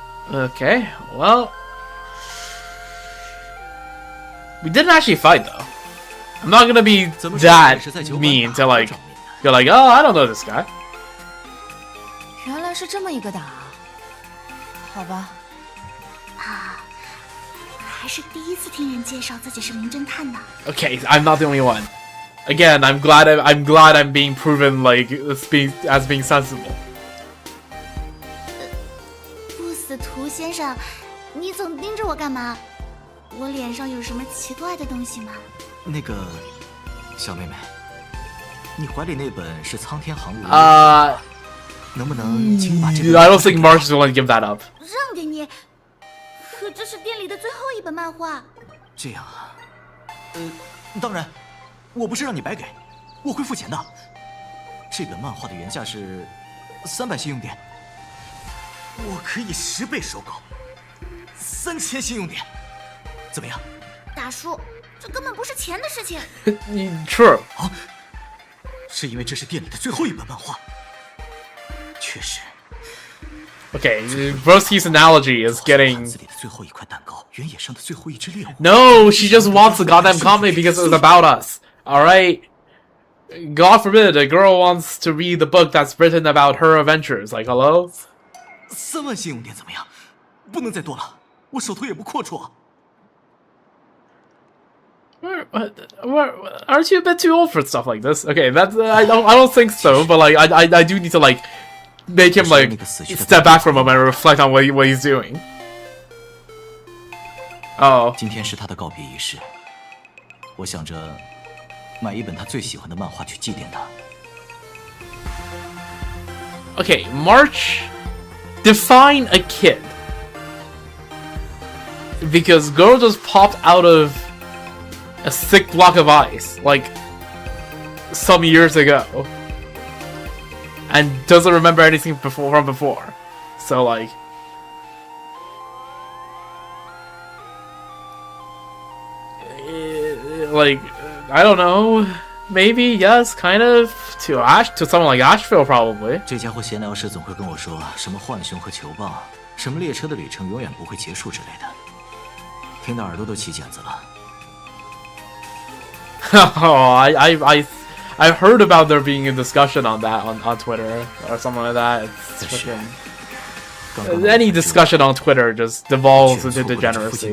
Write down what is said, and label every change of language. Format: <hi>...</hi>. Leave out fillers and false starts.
<en>Okay, well, we didn't actually fight though. I'm not gonna be that mean to like, you're like, oh, I don't know this guy.</en> <zh>原来是这么一个打，好吧。啊，还是第一次听人介绍自己是名侦探呢。</zh> <en>Okay, I'm not the only one. Again, I'm glad I'm being proven like as being sensible.</en> <zh>不死图先生，你总盯着我干嘛？我脸上有什么奇怪的东西吗？那个，小妹妹，你怀里那本是《苍天航路》能不能请把这本</zh> <en>I don't think Mark is willing to give that up.</en> <zh>让给你，可这是店里的最后一本漫画。这样啊，当然，我不是让你白给，我会付钱的。这本漫画的原价是300信用点，我可以10倍收购，3000信用点，怎么样？大叔，这根本不是钱的事情。</zh> <en>True.</en> <zh>啊，是因为这是店里的最后一本漫画。确实。</zh> <en>Okay, Broski's analogy is getting.</en> <zh>里的最后一块蛋糕，原野上的最后一只猎物。</zh> <en>No, she just wants the goddamn comic because it's about us. All right. God forbid a girl wants to read the book that's written about her adventures. Like, hello?</en> <zh>3万信用点怎么样？不能再多了，我手头也不阔绰。</zh> <en>Aren't you a bit too old for stuff like this? Okay, that's I don't think so, but like I do need to like make him like step back for a moment and reflect on what he's doing. Oh.</en> <zh>今天是他的告别仪式，我想着买一本他最喜欢的漫画去祭奠他。</zh> <en>Okay, March. Define a kid. Because girl just popped out of a thick block of ice, like some years ago. and doesn't remember anything from before. So like, I don't know. Maybe yes, kind of to someone like Asheville probably.</en> <zh>这家伙闲聊时总会跟我说什么浣熊和球棒，什么列车的旅程永远不会结束之类的，听得耳朵都起茧子了。</zh> <en>Oh, I heard about there being a discussion on that on Twitter or something like that. It's freaking any discussion on Twitter just devolves into degeneracy.</en>